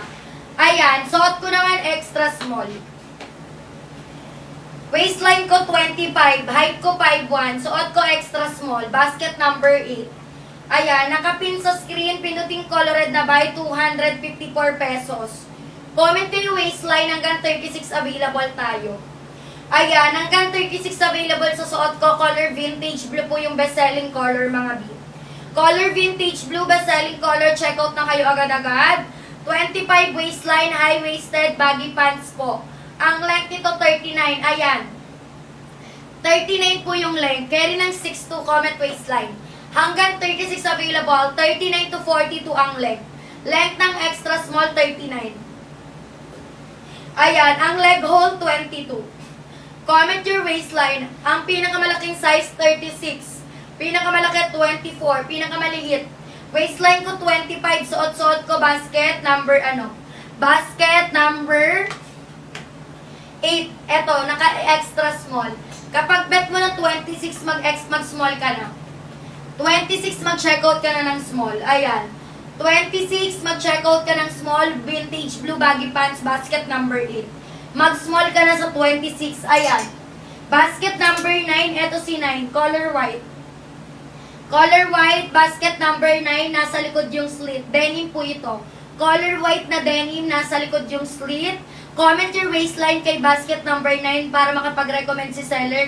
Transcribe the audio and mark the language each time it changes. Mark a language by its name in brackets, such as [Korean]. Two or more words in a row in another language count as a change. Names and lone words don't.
[Filipino] Ayan, suot ko naman [English] extra small. [Filipino] Waistline ko 25, height ko 5'1", suot ko [English] extra small, basket number 8. [Filipino] Ayan, nakapin sa screen, pinuting colored na by 254 pesos. Comment ko yung waistline, hanggang 36 available tayo. Ayan, hanggang 36 available sa suot ko, color [English] vintage blue [Filipino] po yung [English] best-selling color [Filipino] mga B. [English] Color vintage blue, best-selling color, check out [Filipino] na kayo agad-agad. [English] 25 waistline, high-waisted, baggy pants po. [Filipino] Ang length nito 39, ayan. 39 po yung length, carry ng 6'2", [English] comment waistline. [Filipino] Hanggang 36 available, 39 to 42 ang length. Length ng [English] extra small, [Filipino] 39. Ayan, ang [English] leg hole, [Filipino] 22. [English] Comment your waistline. [Filipino] Ang pinakamalaking size, 36. Pinakamalaki, 24. Pinakamaliit. Waistline ko, 25. [English] Suot-suot ko, basket number, Basket number 8. [Filipino] Eto, naka- [English] extra small. [Filipino] Kapag bet mo na 26, mag-small ka na. 26, mag-checkout ka na ng small. Ayan. 26, mag-checkout ka ng small, [English] vintage blue baggy pants, basket number 8. [Filipino] Mag-small ka na sa 26. Ayan. [English] Basket number 9, [Filipino] eto si 9, [English] color white. Color white, basket number 9, [Filipino] nasa likod yung [English] slit. [Filipino] Denim po ito. [English] Color white [Filipino] na denim, nasa likod yung slit. [English] Comment your waistline kay basket number 9 [Filipino] para makapag-recommend si [English] seller.